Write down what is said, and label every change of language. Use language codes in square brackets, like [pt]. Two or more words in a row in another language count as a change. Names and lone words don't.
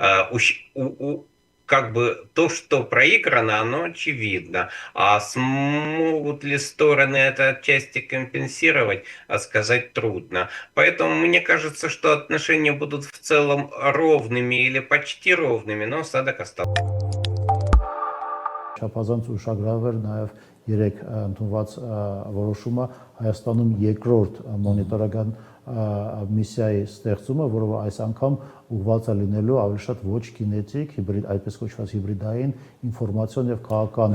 [ru] Как бы то, что проиграно, оно очевидно. А смогут ли стороны это отчасти компенсировать, сказать трудно. Поэтому мне кажется, что отношения будут в целом ровными или почти ровными, но осадок остался. [hy] Չափազանց ուշագրավ էր նաև երեք ընդունված որոշումը Հայաստանում երկրորդ մոնիտորական միսիայի ստեղծումը, որով այս անգամ ուղղված է լինելու ավելի շատ ոչ կինետիկ, հիբրիդ, այդպես կոչված հիբրիդային ինֆորմացիոն եւ քաղաքական։